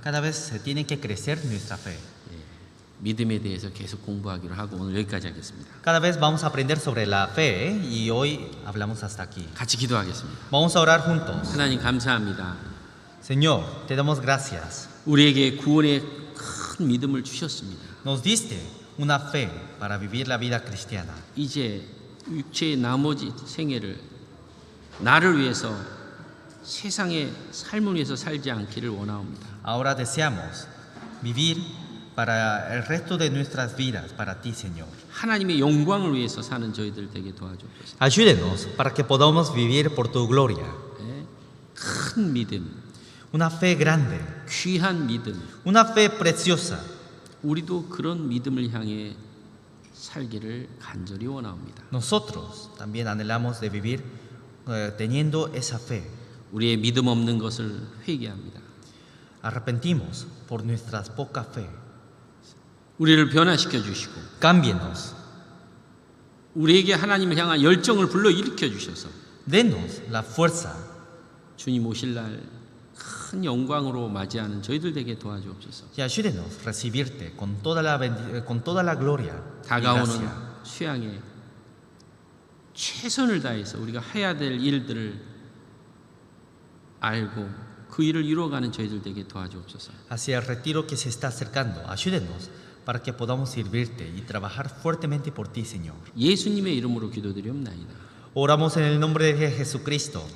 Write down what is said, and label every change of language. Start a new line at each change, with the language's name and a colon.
Spanish: Cada vez se tiene que crecer nuestra fe.
Korean: 믿음에 대해서 계속 공부하기로 하고 오늘 여기까지 하겠습니다.
Spanish: Cada vez vamos a aprender sobre la fe y hoy hablamos hasta aquí.
Korean: 같이 기도하겠습니다.
Spanish: Vamos a orar juntos.
Korean: 하나님 감사합니다.
Spanish: Señor, te damos gracias.
Korean: 우리에게 구원의 큰 믿음을 주셨습니다.
Spanish: Nos diste una fe para vivir la vida cristiana.
Korean: 이제 육체의 나머지 생애를 나를 위해서 세상의 삶을 위해서 살지 않기를 원하옵니다.
Spanish: Ahora deseamos vivir para el resto de nuestras vidas para ti, Señor.
Korean: 하나님의 영광을 위해서 사는 저희들 되게 도와주옵소서.
Spanish: Ayúdenos para que podamos vivir por tu gloria.
Korean: 큰 믿음,
Spanish: Una fe grande,
Korean: 귀한 믿음.
Spanish: una fe preciosa.
Korean: 우리도 그런 믿음을 향해 살기를 간절히 원하옵니다.
Spanish: Nosotros también anhelamos de vivir teniendo esa fe.
Korean: 우리의 믿음 없는 것을 회개합니다.
Spanish: Arrepentimos por nuestra poca fe.
Korean: 우리를 변화시켜 주시고
Spanish: Cámbienos.
Korean: 우리에게 하나님을 향한 열정을 불러일으켜 주셔서
Spanish: Denos la fuerza
Korean: 주님 오실 날 큰 영광으로 맞이하는 저희들 되게 도와주옵소서.
Spanish: y ayúdenos a recibirte con toda la gloria y
Korean: 다가오는
Spanish: gracia.
Korean: 수양에 최선을 다해서 우리가 해야 될 일들을 알고 그 일을 이루어가는 저희들 되게 도와주옵소서.
Spanish: Hacia el retiro que se está acercando, ayúdenos para que podamos servirte y trabajar fuertemente por ti, Señor.
Korean: 예수님의 이름으로 기도드리옵나이다.
Spanish: Oramos en el nombre de Jesucristo.